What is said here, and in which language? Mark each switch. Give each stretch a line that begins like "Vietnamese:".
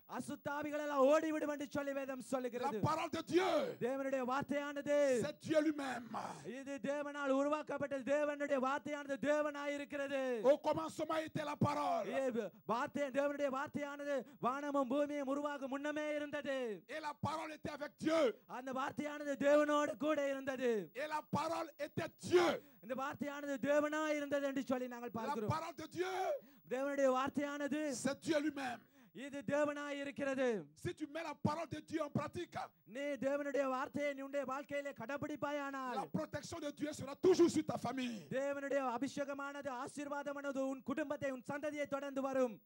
Tamil: அசுத்த ஆவிகள் எல்லாம் ஓடிவிடும் என்று சொல்லி வேதம்
French: La
Tamil: சொல்லுகிறது.
French: parole de Dieu,
Tamil: தேவனுடைய வார்த்தையானது
French: c'est Dieu lui-même.
Tamil: இது தேவனால் உருவாக்கப்பட்ட தேவனுடைய வார்த்தையானது தேவனாய் இருக்கிறது.
French: Au commencement était la parole.
Tamil: வார்த்தை தேவனுடைய வார்த்தையானது வானமும் பூமியும் உருவாகும் முன்னமே இருந்தது.
French: Et la parole était avec Dieu.
Tamil: அந்த வார்த்தையானது தேவனோடு கூட இருந்தது.
French: Et la parole était Dieu.
Tamil: இந்த வார்த்தையானது தேவனாய் இருந்தது என்று சொல்லி நாங்கள்
French: La
Tamil: பார்க்கிறோம்.
French: parole de Dieu,
Tamil: தேவனுடைய வார்த்தையானது
French: c'est Dieu lui-même.
Tamil: இது தேவனாய் இருக்கிறது.
French: Si tu mets la parole de Dieu en pratique,
Tamil: நீ தேவனுடைய வார்த்தையை உன்னுடைய வாழ்க்கையிலே கடைபிடிப்பாயானால்
French: la protection de Dieu sera toujours sur ta famille.
Tamil: தேவனுடைய அபிஷேகமானது ஆசீர்வாதமானது உன் குடும்பத்தை உன் சந்ததியை தொடர்ந்து வரும்.